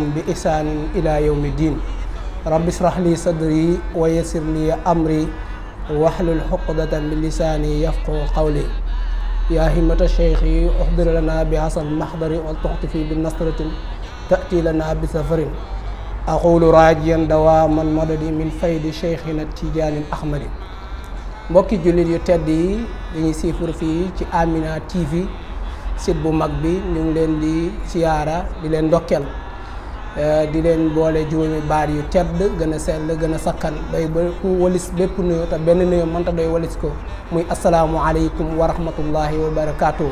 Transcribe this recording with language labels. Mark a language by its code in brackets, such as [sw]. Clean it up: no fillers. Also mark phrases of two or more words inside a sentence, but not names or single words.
[ar] بإحسان إلى يوم الدين رب اشرح لي صدري ويسر لي أمري واحلل عقدة من لساني يفقهوا قولي يا همة الشيخ احضر لنا بهذا المحضر ولتعطفي بالنصرة تأتي لنا بسفر أقول راجيا دواما مدد من فيض شيخنا التيجان الأحمد [wo] mbokki jullit yu tedd yi dañuy siifur fii ci Amina TV site bu mag bi ñu ngi leen di siyaara di leen ndokkeel di leen boole juróomi baat yu tedd gën a sell gën a sakkan doy ba ku walis bépp nuyoo te benn nuyoo mënta doy walis ko muy [ar] السلام عليكم ورحمة الله وبركاته.